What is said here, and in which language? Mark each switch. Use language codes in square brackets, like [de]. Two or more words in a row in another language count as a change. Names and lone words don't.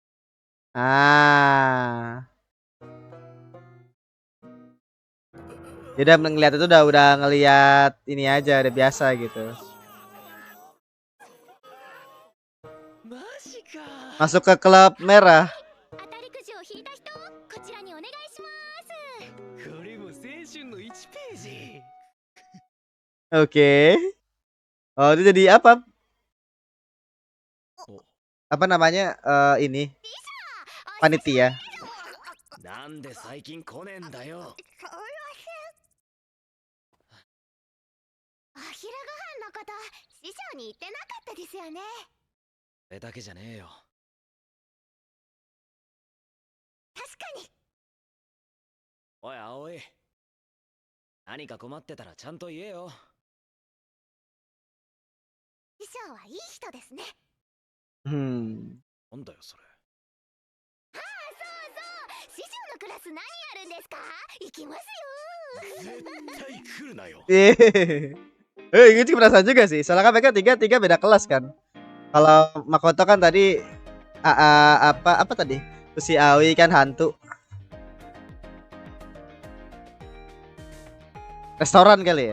[id] Ah. Dia udah ngeliat itu udah ngeliat ini aja udah biasa gitu. [ja] マジか。 [id] Masuk ke klub merah. [ja] 当たりくじを引いた人、こちらにお願いします。これも青春の1ページ。 [id] Oke. Oh, itu jadi apa? Apa namanya? Ini panitia. [ja] なんで最近来ねえんだよ。お昼ご飯のこと師匠に言ってなかったですよね。それだけじゃねえよ。確かに。おい葵、 何か困ってたらちゃんと言えよ。師匠はいい人ですね。 Hmm. なんだよそれ。そうそう、師匠のクラス何やるんですか？行きますよ。絶対来るなよ。 [id] Gue juga perasaan juga sih. Soalnya kan mereka tiga beda kelas kan. Kalau Makoto kan tadi apa tadi? Terus si Aoi kan hantu. Restoran kali ya?